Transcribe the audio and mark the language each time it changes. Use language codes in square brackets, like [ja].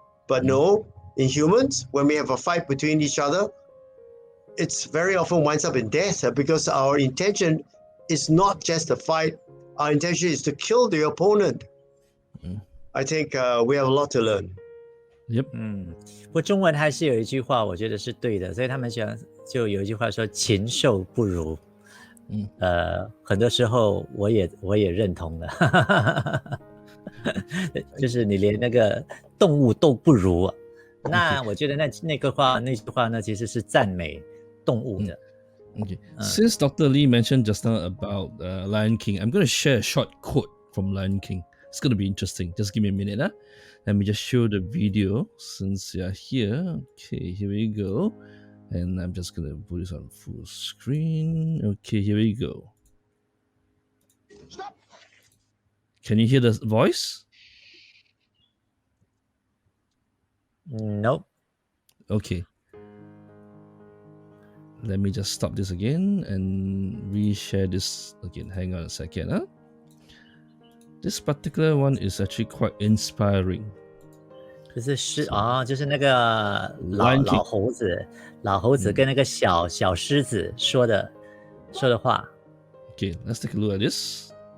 [en] But no, in humans, when we have a fight between each other, it's very often winds up in death because our intention is not just a fight. Our intention is to kill the opponent. I think we have a lot to learn. Yep. [zh] 不过中文还是有一句话，我觉得是对的，所以他们讲就有一句话说禽兽不如。很多时候我也认同了，就是你连那个动物都不如。那我觉得那句话呢，其实是赞美动物的。 [en] Okay. Since Dr. Lee mentioned just now about Lion King, I'm going to share a short quote from Lion King. It's going to be interesting. Just give me a minute. Let me just show the video since you're here. Okay, here we go. And I'm just going to put this on full screen. Okay, here we go. Stop. Can you hear the voice? Nope. Okay. Let me just stop this again and reshare this again. Hang on a second. This particular one is actually quite inspiring. [zh] 就是那个老猴子跟那个小狮子说的话。 [en] Okay, let's take a look at this.